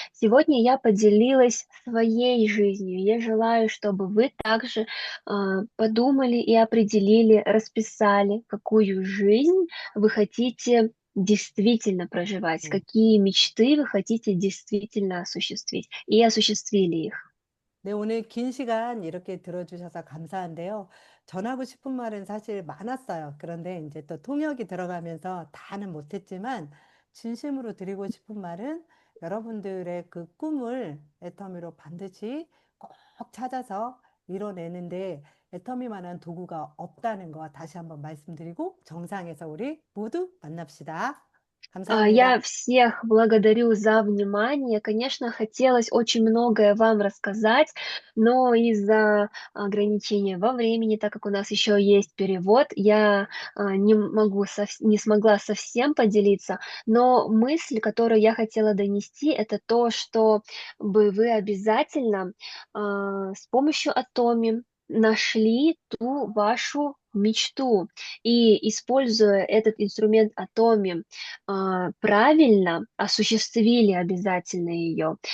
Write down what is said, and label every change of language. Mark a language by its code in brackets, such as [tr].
[ru] Сегодня я поделилась своей жизнью. Я желаю, чтобы вы также подумали и определили, расписали, какую жизнь вы хотите действительно проживать, 음. какие мечты вы хотите действительно осуществить, и осуществили их. [ko] 네, 오늘 긴 시간 이렇게 들어주셔서 감사한데요. 전하고 싶은 말은 사실 많았어요. 그런데 이제 또 통역이 들어가면서 다는 못했지만 진심으로 드리고 싶은 말은 여러분들의 그 꿈을 애터미로 반드시 꼭 찾아서 이뤄내는데 애터미만한 도구가 없다는 거 다시 한번 말씀드리고 정상에서 우리 모두 만납시다. 감사합니다. [ru] Я всех благодарю за внимание. Конечно, хотелось очень многое вам рассказать, но из-за ограничения во времени, так как у нас еще есть перевод, я не смогла совсем поделиться. Но мысль, которую я хотела донести, это то, что бы вы обязательно с помощью Атоми нашли ту вашу мечту и, используя этот инструмент Атоми, правильно осуществили обязательно ее.